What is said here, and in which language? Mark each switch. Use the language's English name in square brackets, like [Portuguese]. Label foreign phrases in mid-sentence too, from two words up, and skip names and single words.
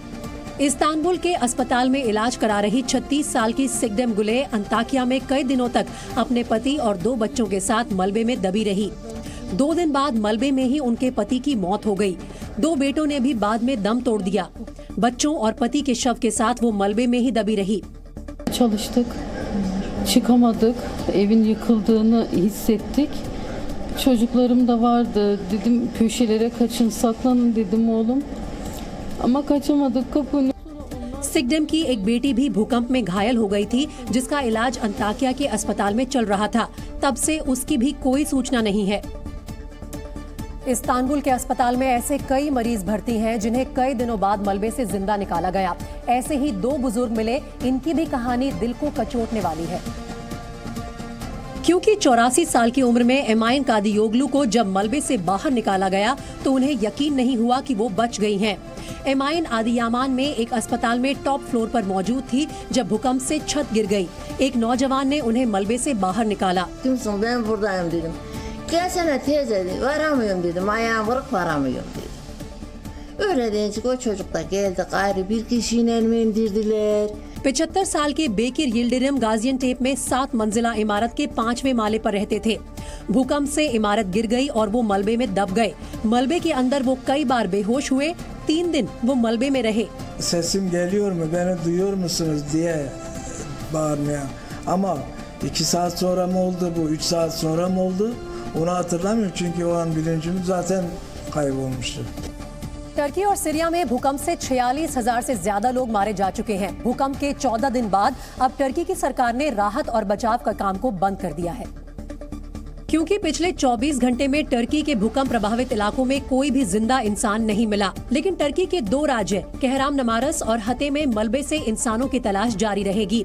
[Hindi] इस्तांबुल के अस्पताल में इलाज करा रही 36 साल की सिगडेम गुले अंताकिया में कई दिनों तक अपने पति और 2 बच्चों के साथ मलबे में दबी रही। 2 दिन बाद मलबे में ही उनके पति की मौत हो गई। 2 बेटों ने भी बाद में दम तोड़ दिया। बच्चों और पति के शव के साथ वो मलबे में ही दबी रही। [Turkish] Çalıştık, çıkamadık, evin yıkıldığını hissettik. Çocuklarım da vardı. Dedim köşelere kaçın, saklanın dedim oğlum. Ama kaçamadık kapını. [Hindi] सिगडेम की एक बेटी भी भूकंप में घायल हो गई थी, जिसका इलाज अंताकिया के अस्पताल में चल रहा था। तब से उसकी भी कोई सूचना नहीं है। इस्तांबुल के अस्पताल में ऐसे कई मरीज भर्ती हैं जिन्हें कई दिनों बाद मलबे से जिंदा निकाला गया। ऐसे ही 2 बुजुर्ग मिले, इनकी भी कहानी दिल को कचोटने वाली है। क्योंकि 84 साल की उम्र में एमाइन कादियोगलू को जब मलबे से बाहर निकाला गया तो उन्हें यकीन नहीं हुआ कि वो बच गई हैं। एमाइन आदियामान में एक अस्पताल में [English] top floor [Hindi] पर मौजूद थी जब भूकंप से छत गिर गई। एक नौजवान ने उन्हें मलबे से बाहर निकाला। [Turkish] Ben buradayım dedim. Gelsene teyze dedi. Varamıyorum dedim. Ayağım kırık varamıyorum dedim. Öyle deyince o çocuk da geldi gayrı bir kişiyle elime indirdiler. [Hindi] 75 साल के बेकिर यिल्डिरिम गाजियनटेप में 7 मंजिला इमारत के 5वें माले पर रहते थे। भूकंप से इमारत गिर गई और वो मलबे में दब गए। मलबे के अंदर वो कई बार बेहोश हुए। 3 दिन वो मलबे में रहे। [Turkish] Sesim geliyor mu, beni duyuyor musunuz diye bağırmaya. Ama 2 saat sonra mı oldu bu, 3 saat sonra mı oldu onu hatırlamıyorum çünkü o an bilincim zaten kaybolmuştu. [Hindi] टर्की और सीरिया में भूकंप से 46,000 से ज्यादा लोग मारे जा चुके हैं। भूकंप के 14 दिन बाद अब टर्की की सरकार ने राहत और बचाव का काम को बंद कर दिया है। क्योंकि पिछले 24 घंटे में टर्की के भूकंप प्रभावित इलाकों में कोई भी जिंदा इंसान नहीं मिला, लेकिन टर्की के 2 राज्य कहरामनमारस और हते में मलबे से इंसानों की तलाश जारी रहेगी।